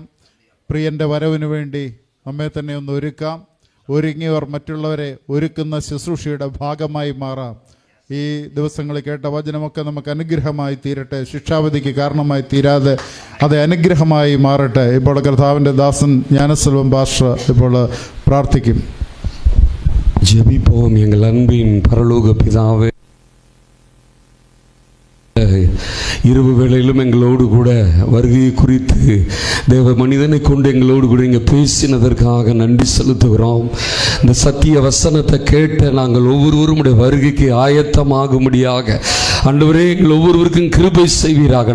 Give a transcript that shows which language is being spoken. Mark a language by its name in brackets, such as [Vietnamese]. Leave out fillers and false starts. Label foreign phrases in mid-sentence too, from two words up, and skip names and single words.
[Malayalam] പ്രിയൻ്റെ വരവിന് വേണ്ടി നമ്മെ തന്നെ ഒന്ന് ഒരുക്കാം. ഒരുങ്ങിയവർ മറ്റുള്ളവരെ ഒരുക്കുന്ന ശുശ്രൂഷയുടെ ഭാഗമായി മാറാം. ഈ ദിവസങ്ങളിൽ കേട്ട വചനമൊക്കെ നമുക്ക് അനുഗ്രഹമായി തീരട്ടെ, ശിക്ഷാവിധിക്ക് കാരണമായി തീരാതെ അത് അനുഗ്രഹമായി മാറട്ടെ. ഇപ്പോൾ കർത്താവിൻ്റെ ദാസൻ ஞானசெல்வம் பாஸ்டர் ഇപ്പോൾ പ്രാർത്ഥിക്കും. [Tamil] ஜெபிப்போம். எங்கள் அன்பின் பரலோக பிதாவே, இரவு வேளையிலும் எங்களோடு கூட வருகையை குறித்து தேவ மனிதனை கொண்டு எங்களோடு கூட இங்கே பேசினதற்காக நன்றி செலுத்துகிறோம். இந்த சத்திய வசனத்தை கேட்ட நாங்கள் ஒவ்வொருவரும் வருகைக்கு ஆயத்தமாகும்படியாக ஆண்டவரே எங்கள் ஒவ்வொருவருக்கும் கிருபை செய்வீராக.